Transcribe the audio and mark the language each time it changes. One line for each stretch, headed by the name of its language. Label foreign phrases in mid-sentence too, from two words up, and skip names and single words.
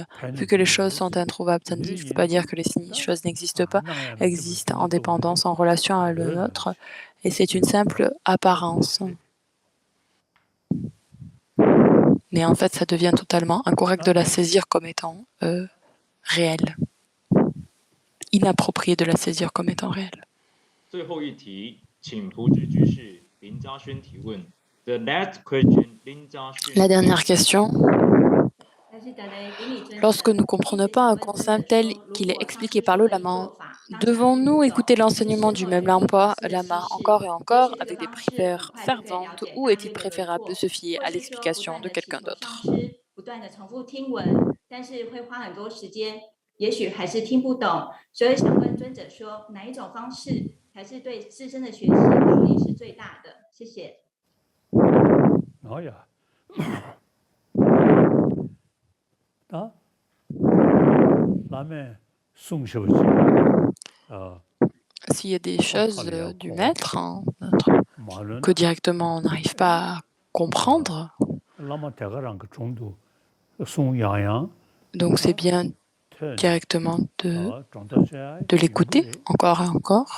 French: Vu que les choses sont introuvables, ça ne veut pas dire que les choses n'existent pas, existent en dépendance, en relation à l'une autre, et c'est une simple apparence. Mais en fait, ça devient totalement incorrect de la saisir comme étant réelle. Inapproprié de la saisir comme étant réelle.
Chinese: 最后一题，请朴智居士林嘉轩提问。
English: The last question,
Chinese: Lin Jiaxuan.
French: La dernière question. Lorsque nous ne comprenons pas un concept tel qu'il est expliqué par le lama, devons-nous écouter l'enseignement du même lama encore et encore avec des prières ferventes ou est-il préférable de se fier à l'explication de quelqu'un d'autre?
Chinese: 也许还是听不懂，所以想问尊者说，哪一种方式才是对自身的学习效益是最大的？谢谢。
French: S'il y a des choses du maître que directement on n'arrive pas à comprendre, donc c'est bien directement de l'écouter encore et encore.